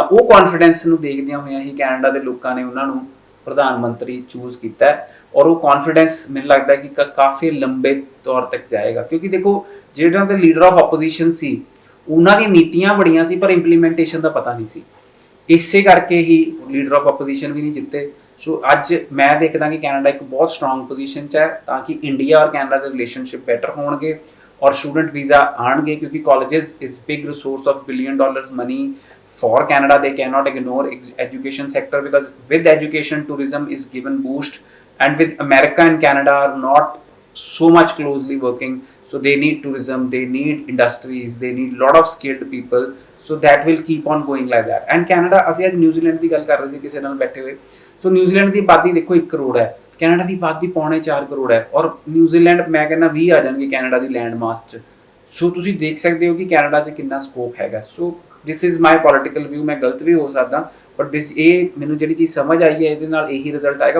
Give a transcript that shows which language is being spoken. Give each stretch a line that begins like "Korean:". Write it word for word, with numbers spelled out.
Punjabi: ਉਹ ਕੌਨਫੀਡੈਂਸ ਨੂੰ ਦੇਖਦਿਆਂ ਹੋਇਆਂ ਹੀ ਕੈਨੇਡਾ ਦੇ ਲੋਕਾਂ ਨੇ ਉਹਨਾਂ ਨੂੰ ਪ੍ਰਧਾਨ ਮੰਤਰੀ ਚੂਜ਼ ਕੀਤਾ ਹੈ, ਔਰ ਉਹ ਕੌਨਫੀਡੈਂਸ ਮੈਨੂੰ ਲੱਗਦਾ ਕਿ ਕਾ- ਕਾਫੀ ਲੰਬੇ ਤੌਰ ਤੱਕ ਜਾਏਗਾ, ਕਿਉਂਕਿ ਦੇਖੋ ਜਿਹੜੇ ਉਹਨਾਂ ਦੇ ਲੀਡਰ ਆਫ ਆਪੋਜੀਸ਼ਨ ਸੀ ਉਹਨਾਂ ਦੀਆਂ ਨੀਤੀਆਂ ਬੜੀਆਂ ਸੀ, ਪਰ ਇੰਪਲੀਮੈਂਟੇਸ਼ਨ ਦਾ ਪਤਾ ਨਹੀਂ ਸੀ। ਇਸੇ ਕਰਕੇ ਹੀ ਲੀਡਰ ਆਫ ਆਪੋਜੀਸ਼ਨ ਵੀ ਨਹੀਂ ਜਿੱਤੇ। ਸੋ ਅੱਜ ਮੈਂ ਦੇਖਦਾ ਕਿ ਕੈਨੇਡਾ ਇੱਕ ਬਹੁਤ ਸਟਰੋਂਗ ਪੋਜੀਸ਼ਨ 'ਚ ਹੈ ਤਾਂ ਕਿ ਇੰਡੀਆ ਔਰ ਕੈਨੇਡਾ ਦੇ ਰਿਲੇਸ਼ਨਸ਼ਿਪ ਬੈਟਰ ਹੋਣਗੇ ਔਰ ਸਟੂਡੈਂਟ ਵੀਜ਼ਾ ਆਉਣਗੇ, ਕਿਉਂਕਿ
English: Colleges is big resource of billion dollars money for Canada. They cannot ignore ex- education sector, because with education tourism is given boost, and with America and Canada are not so much closely working, so they need tourism, they need industries, they need lot of skilled people, so that will keep on going like that. And Canada,
Punjabi: ਅਸੀਂ ਅੱਜ New Zealand ਦੀ ਗੱਲ ਕਰ ਰਹੇ ਸੀ ਕਿਸੇ ਨਾਲ ਬੈਠੇ ਹੋਏ, ਸੋ New Zealand ਦੀ ਆਬਾਦੀ ਦੇਖੋ ਇੱਕ ਕਰੋੜ ਹੈ, ਕੈਨੇਡਾ ਦੀ ਆਬਾਦੀ ਪੌਣੇ ਚਾਰ ਕਰੋੜ ਹੈ, ਔਰ ਨਿਊਜ਼ੀਲੈਂਡ ਮੈਂ ਕਹਿੰਦਾ ਵੀਹ ਆ ਜਾਣਗੇ ਕੈਨੇਡਾ ਦੀ ਲੈਂਡ ਮਾਸ 'ਚ। ਸੋ ਤੁਸੀਂ ਦੇਖ ਸਕਦੇ ਹੋ ਕਿ ਕੈਨੇਡਾ 'ਚ ਕਿੰਨਾ ਸਕੋਪ ਹੈਗਾ। ਸੋ
English: this is my political view,
Punjabi: ਮੈਂ ਗਲਤ ਵੀ ਹੋ ਸਕਦਾ, ਬਟ ਦਿਸ ਇਹ ਮੈਨੂੰ ਜਿਹੜੀ ਚੀਜ਼ ਸਮਝ ਆਈ ਹੈ ਇਹਦੇ ਨਾਲ ਇਹੀ ਰਿਜ਼ਲਟ ਆਏਗਾ।